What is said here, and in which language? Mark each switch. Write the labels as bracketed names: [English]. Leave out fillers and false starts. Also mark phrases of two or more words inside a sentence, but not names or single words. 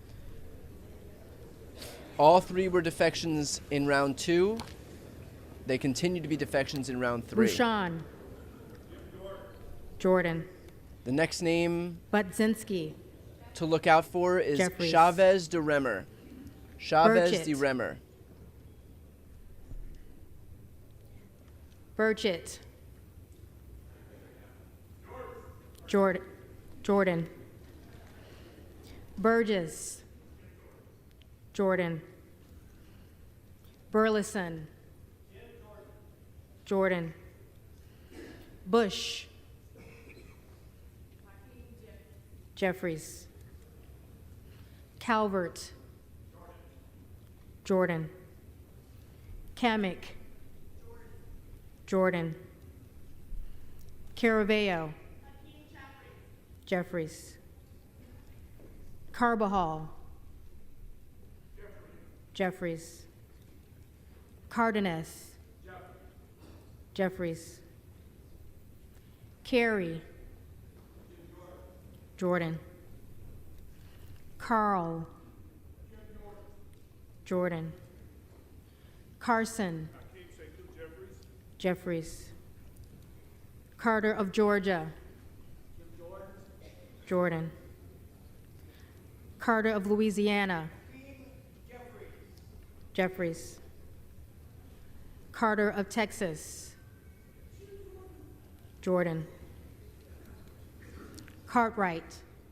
[English] All 3 were defections in round 2. They continue to be defections in round 3. Bouchon. Jordan. The next name Budzinski. to look out for is Jeffries. Chavez de Remer. Chavez Burchett. de Remer. Burchett. Jordan. Burgess. Jordan. Burleson. Jordan. Bush. Jeffries. Calvert. Jordan. Kamek. Jordan. Caraveo. Jeffries. Carbajal. Jeffries. Cardenas. Jeffries. Carey. Jordan. Carl. Jordan. Carson. Jeffries. Carter of Georgia. Jordan. Carter of Louisiana. Jeffries. Carter of Texas. Jordan. Cartwright.